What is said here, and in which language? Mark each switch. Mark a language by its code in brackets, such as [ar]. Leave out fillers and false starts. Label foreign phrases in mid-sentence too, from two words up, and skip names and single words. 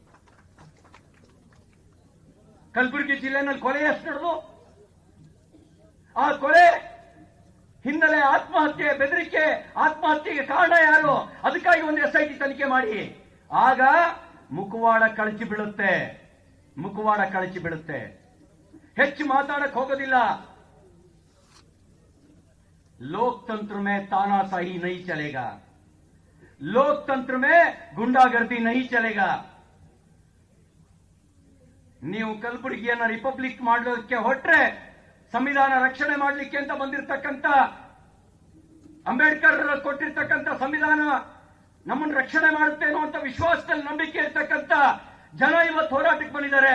[kn] ಕಲಬುರಗಿ ಜಿಲ್ಲೆನಲ್ಲಿ ಕೊಲೆ ಎಷ್ಟು ನಡೆದು, ಆ ಕೊಲೆ ಹಿನ್ನೆಲೆ ಆತ್ಮಹತ್ಯೆ, ಬೆದರಿಕೆ, ಆತ್ಮಹತ್ಯೆಗೆ ಕಾರಣ ಯಾರು? ಅದಕ್ಕಾಗಿ ಒಂದು ಎಸ್ಐಟಿ ತನಿಖೆ ಮಾಡಿ. ಆಗ ಮುಖವಾಡ ಕಳಚಿ ಬೀಳುತ್ತೆ. ಹೆಚ್ಚು ಮಾತಾಡಕ್ ಹೋಗೋದಿಲ್ಲ. [hi] लोकतंत्र में तानाशाही नहीं चलेगा, लोकतंत्र में गुंडागर्दी नहीं चलेगा. [kn] ನೀವು ಕಲಬುರಗಿಯನ್ನ ರಿಪಬ್ಲಿಕ್ ಮಾಡೋದಕ್ಕೆ ಹೊರಟ್ರೆ, ಸಂವಿಧಾನ ರಕ್ಷಣೆ ಮಾಡಲಿಕ್ಕೆ ಅಂತ ಬಂದಿರತಕ್ಕಂತ ಅಂಬೇಡ್ಕರ್ ಕೊಟ್ಟಿರ್ತಕ್ಕಂಥ ಸಂವಿಧಾನ ನಮ್ಮನ್ನು ರಕ್ಷಣೆ ಮಾಡುತ್ತೆ ಅನ್ನುವಂಥ ವಿಶ್ವಾಸದಲ್ಲಿ ನಂಬಿಕೆ ಇರ್ತಕ್ಕಂಥ ಜನ ಇವತ್ತು ಹೋರಾಟಕ್ಕೆ ಬಂದಿದ್ದಾರೆ.